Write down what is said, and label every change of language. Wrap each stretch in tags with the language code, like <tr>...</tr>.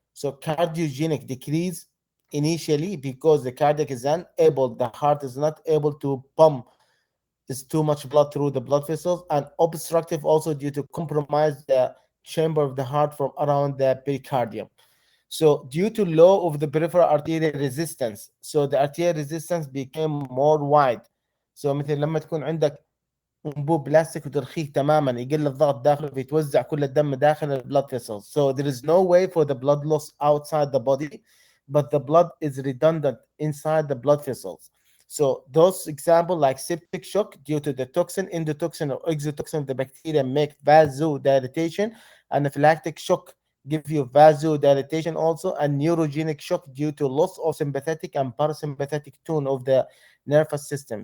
<en>So cardiogenic decrease initially because the cardiac is unable, the heart is not able to pump, is too much blood through the blood vessels, and obstructive also due to compromise the chamber of the heart from around the pericardium. So due to low of the peripheral arterial resistance, so the arterial resistance became more wide.</en> <ar>So مثل لما تكون عندك انبوب بلاستيك وترخيه تماما، يقل الضغط داخله فيتوزع كل الدم داخل البلاد vessels.</ar> <en>So there is no way for the blood loss outside the body, but the blood is redundant inside the blood vessels. So those example like septic shock due to the toxin, endotoxin or exotoxin of the bacteria make vasodilatation. Anaphylactic shock give you vasodilatation also, and neurogenic shock due to loss of sympathetic and parasympathetic tone of the nervous system.</en>